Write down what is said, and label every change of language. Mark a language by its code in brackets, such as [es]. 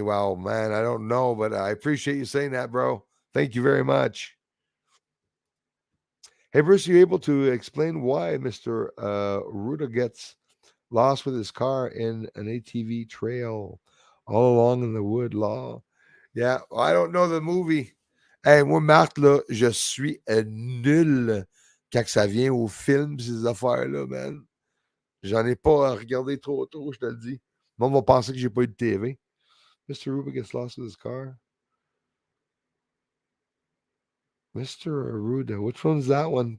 [en] Well, man, I don't know, but I appreciate you saying that, bro. Thank you very much. Hey, Bruce, are you able to explain why Mr. Ruda gets lost with his car in an ATV trail all along in the wood law? Yeah, I don't know the movie. [fr] Hey, moi, Marc, là, je suis nul quand ça vient aux films, ces affaires-là, man. J'en ai pas regardé trop, je te le dis. Le monde va penser que j'ai pas eu de TV. [en] Mr. Ruba gets lost with his car. Mr. Aruda, which one's that one?